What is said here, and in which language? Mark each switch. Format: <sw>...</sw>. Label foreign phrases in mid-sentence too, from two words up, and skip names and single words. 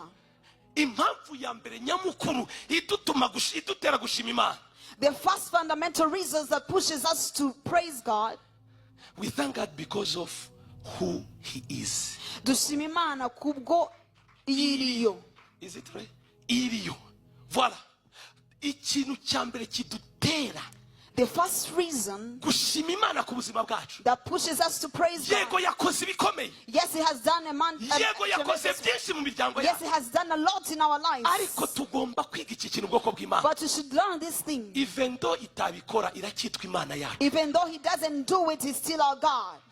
<en>The first fundamental reasons that pushes us to praise God. We thank God because of who He is. Is it right?</en> <rn>Iriyo. Voilà. Ikintu cyambere kidutera.</rn> <en>The first reason that pushes us to praise God. Yes, He has done yes, He has done a lot in our lives. But you should learn this thing. Even though He doesn't do it, He's still our God.</en>